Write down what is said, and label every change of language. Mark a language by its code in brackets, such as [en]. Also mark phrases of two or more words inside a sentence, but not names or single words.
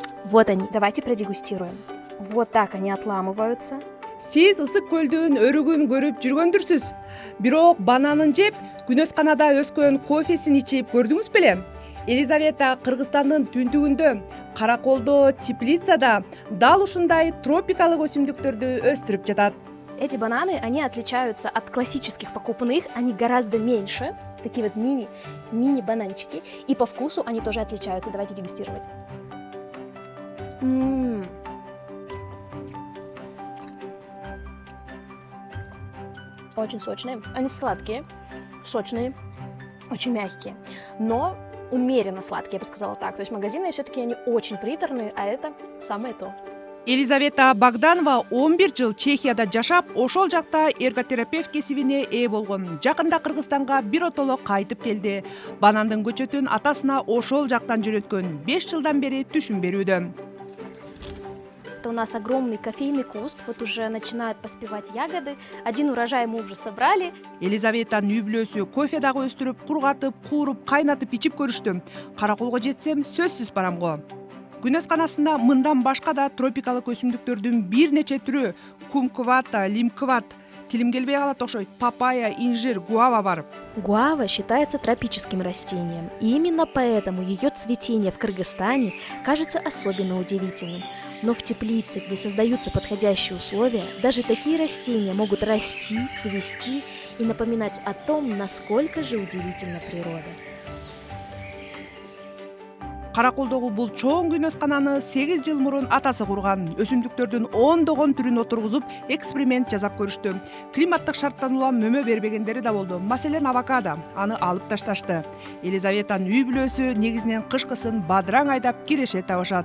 [ru] Вот они. Давайте продегустируем. Вот так они отламываются. [ky] Сиз ысык көлдүн өрүгүн көрүп жүргөндүрсүз. Бирок бананын жеп, күнөсканада өскөн кофесин ичип көрдүңүз беле? Елизавета Кыргызстандын түндүгүндө, Караколдо, Теплицада дал ушундай тропикалык өсүмдүктөрдү өстүрүп жатат. [ru] Эти бананы, они отличаются от классических покупных, они гораздо меньше, такие вот мини-бананчики, и по вкусу они тоже отличаются. Давайте дегустировать. Очень сочные, они сладкие, сочные, очень мягкие, но умеренно сладкие, я бы сказала так. То есть магазинные все-таки они очень приторные, а это самое то. [ky] Елизавета Богданова 11 жыл Чехияда жашап, ошол жакта эрготерапевт кесибине ээ болгон. Жакында Кыргызстанга биротоло кайтып келди. Банандын көчөтүн атасына ошол жактан жөнөткөн. 5 жылдан бери түшүн берүүдө. [ru] Это у нас огромный кофейный куст, вот уже начинают поспевать ягоды. Один урожай мы уже собрали. [ky] Елизаветанын үй бүлөсү кофе дагы өстүрүп, кургатып, кууруп, кайнатып ичип көрүштү. Караколго жетсем, сөзсүз барамго. Күнөсканасында мындан башка да тропикалык өсүмдүктөрдүн бир нече түрү, кумквата, лимкват, тилим келбей калат окшойт, папайя, инжир, гуава бар. [ru] Гуава считается тропическим растением, и именно поэтому ее цветение в Кыргызстане кажется особенно удивительным. Но в теплице, где создаются подходящие условия, даже такие растения могут расти, цвести и напоминать о том, насколько же удивительна природа. [ky] Караколдогу бул чоң күнөскананы 8 жыл мурун атасы курган. Өсүмдүктөрдүн ондогон түрүн отургузуп, эксперимент жасап көрүштү. Климаттык шарттан улам мөмө бербегендери да болду. Маселен, авокадо. Аны алып ташташты. Елизаветанын үй бүлөсү негизинен кышкысын бадыраң айдап киреше табышат.